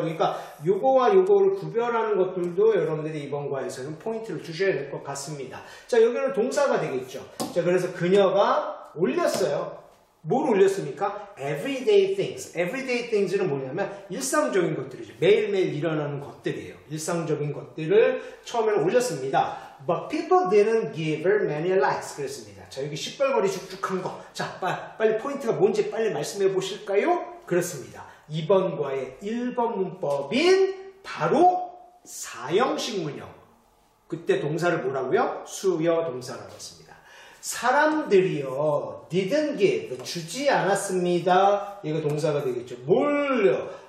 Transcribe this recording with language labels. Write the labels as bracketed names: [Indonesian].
[Korean] 그러니까 요거와 요거를 구별하는 것들도 여러분들이 이번 과에서는 포인트를 주셔야 될 것 같습니다. 자, 여기는 동사가 되겠죠. 자, 그래서 그녀가 올렸어요. 뭘 올렸습니까? [English] Everyday things. Everyday things [Korean] 는 뭐냐면 일상적인 것들이죠. 매일매일 일어나는 것들이에요. 일상적인 것들을 처음에는 올렸습니다. [English] But people didn't give her many likes. [Korean] 그랬습니다. 자, 여기 시뻘거리 쭉쭉한 거. 자, 빨리 포인트가 뭔지 빨리 말씀해 보실까요? 그렇습니다. 이번 과의 1번 문법인 바로 사형식 문형. 그때 동사를 뭐라고요? 수요 동사라고 했습니다. 사람들이요, [English] didn't give, [Korean] 주지 않았습니다. 이거 동사가 되겠죠. 뭘요?